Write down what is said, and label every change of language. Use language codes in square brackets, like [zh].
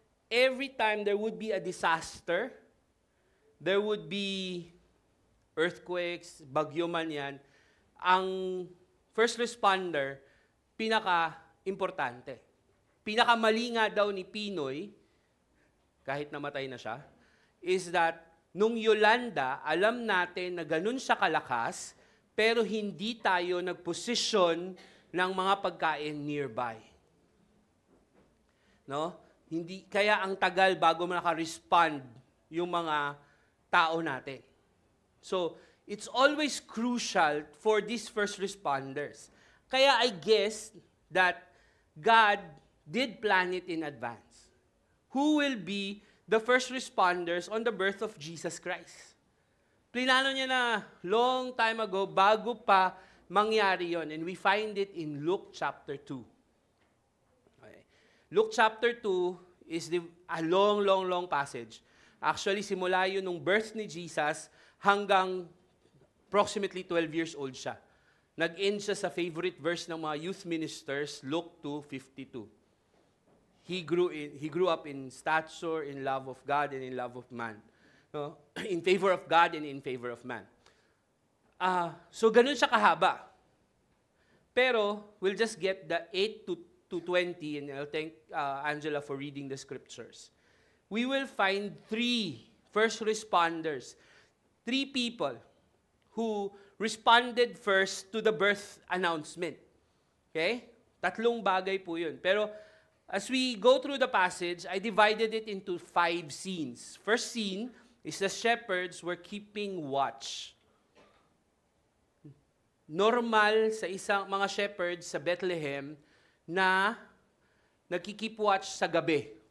[en] every time there would be a disaster, there would be earthquakes, [tl] bagyo man yan, ang [en] first responder, [tl] pinaka-importante. Pinakamali nga daw ni Pinoy, kahit namatay na siya, [en] is that [tl] nung Yolanda, alam natin na ganun siya kalakas, pero hindi tayo nagposisyon ng mga pagkain nearby. No? Hindi, kaya ang tagal bago naka-respond yung mga tao natin. [en] So, it's always crucial for these first responders. Kaya I guess that God did plan it in advance. Who will be the first responders on the birth of Jesus Christ? [tl] Plinano niya na [en] long time ago, [tl] bago pa mangyari yon. [en] And we find it in Luke chapter 2. Okay. Luke chapter 2 is a long passage. [tl] Actually, simula yun nung birth ni Jesus hanggang approximately [en] 12 years old [tl] siya. Nag-end siya sa favorite verse ng mga youth ministers, Luke 2:52. [en] He grew up in stature, in love of God, and in love of man. No? In favor of God and in favor of man. [tl] So ganun siya kahaba. [en] Pero we'll just get the 8 to 20, and I'll thank Angela for reading the scriptures. We will find 3 first responders, 3 people who responded first to the birth announcement. Okay? [tl] 3 bagay po yun. [en] Pero as we go through the passage, I divided it into 5 scenes. First scene is the shepherds were keeping watch. [tl] Normal sa isang mga shepherds sa Bethlehem na nagki-keep watch sa gabi.